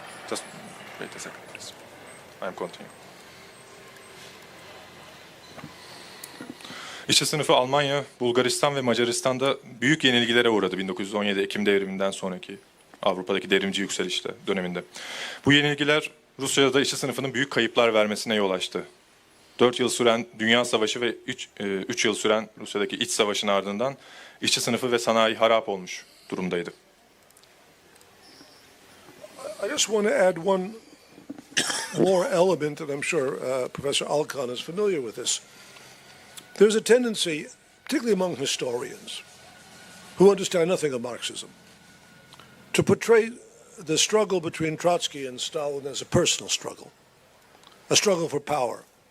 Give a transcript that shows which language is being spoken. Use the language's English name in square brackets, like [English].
[English] Just wait a second, please. I am continuing. [Turkish] İşçi sınıfı Almanya, Bulgaristan ve Macaristan'da büyük yenilgilere uğradı 1917 Ekim devriminden sonraki Avrupa'daki devrimci yükselişte döneminde. Bu yenilgiler Rusya'da işçi sınıfının büyük kayıplar vermesine yol açtı. 4 yıl süren Dünya Savaşı ve 3 yıl süren Rusya'daki iç savaşın ardından işçi sınıfı ve sanayi harap olmuş durumdaydı. [English] I just want to add one more element, and I'm sure Professor Alkan is familiar with this. There's a tendency, particularly among historians, who understand nothing of Marxism, to portray the struggle between Trotsky and Stalin as a personal struggle for power.